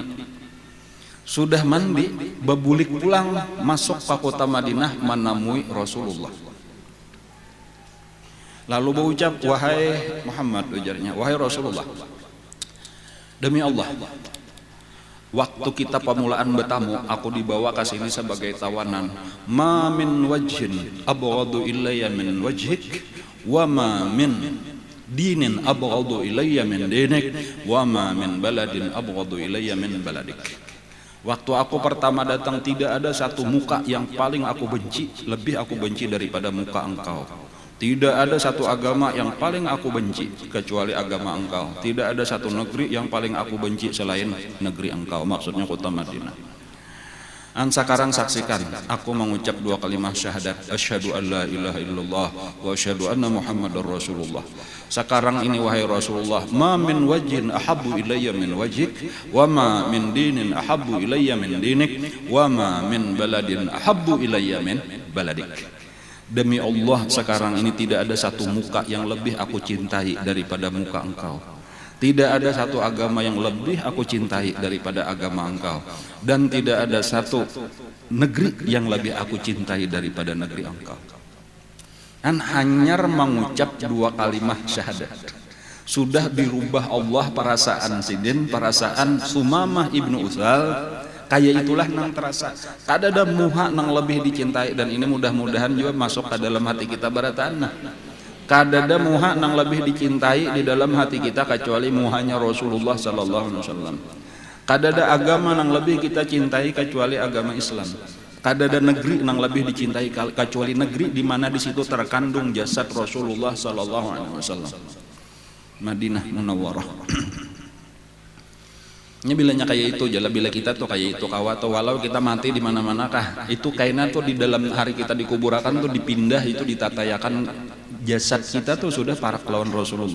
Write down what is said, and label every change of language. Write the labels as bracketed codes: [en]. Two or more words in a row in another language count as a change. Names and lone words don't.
[bjn] Sudah mandi, bebulik pulang masuk ke kota Madinah menemui Rasulullah. Lalu berucap, wahai Muhammad, ujarnya, wahai Rasulullah, demi Allah, waktu kita pemulaan bertamu, aku dibawa ke sini sebagai tawanan. [ar] ما من وجه أبغض إلي من وجهك، وما من دين أبغض إلي من دينك، وما من بلد أبغض إلي من بلدك. [bjn] Waktu aku pertama datang tidak ada satu muka yang paling aku benci, lebih aku benci daripada muka engkau. Tidak ada satu agama yang paling aku benci kecuali agama engkau. Tidak ada satu negeri yang paling aku benci selain negeri engkau, maksudnya kota Madinah. Sekarang saksikan aku mengucap dua kalimat syahadat, [ar] أشهد أن لا إله إلا الله وأشهد أن محمدا رسول الله. [bjn] Sekarang ini wahai Rasulullah, [ar] ما من وجه أحب إلي من وجهك، وما من دين أحب إلي من دينك، وما من بلد أحب إلي من بلدك. [bjn] Demi Allah, sekarang ini tidak ada satu muka yang lebih aku cintai daripada muka engkau. Tidak ada satu agama yang lebih aku cintai daripada agama engkau. Dan tidak ada satu negeri yang lebih aku cintai daripada negeri engkau. Dan hanya mengucap dua kalimat syahadat, sudah dirubah Allah perasaan Sidin, perasaan Sumamah ibnu Utsal. Kayak itulah nang terasa. Kada ada muha nang lebih dicintai, dan ini mudah-mudahan juga masuk ke dalam hati kita baratanah. Kada ada muha nang lebih dicintai di dalam hati kita kecuali muhanya Rasulullah [ar] صلى الله عليه وسلم. [bjn] Kada ada agama nang lebih kita cintai kecuali agama Islam. Kada ada negeri nang lebih dicintai kecuali negeri di mana di situ terkandung jasad Rasulullah [ar] صلى الله عليه وسلم. [bjn] Madinah Munawwarah. Ini bilanya kayak itu, jala bila kita tuh kayak itu kawa atau walau kita mati di mana-mana kah itu kainnya tuh di dalam hari kita dikuburakan tuh dipindah itu ditatayakan jasad kita tuh sudah para kelawan Rasulullah.